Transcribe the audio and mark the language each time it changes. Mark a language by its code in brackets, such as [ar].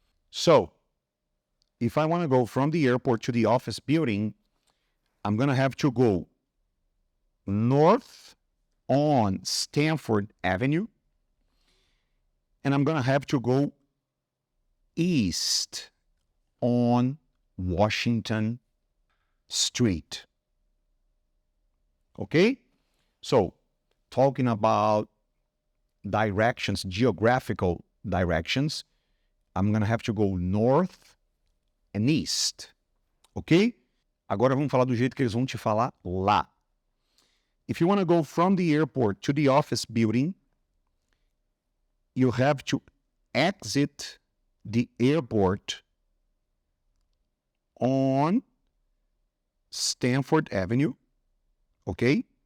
[en] So, if I want to go from the airport to the office building, I'm going to have to go north on Stanford Avenue, and I'm going to have to go east on Washington Street. Okay? So, talking about directions, geographical directions, I'm going to have to go north and east. Ok? [pt] Agora vamos falar do jeito que eles vão te falar lá. [en] If you want to go from the airport to the office building, you have to exit the airport on Stanford Avenue. Okay?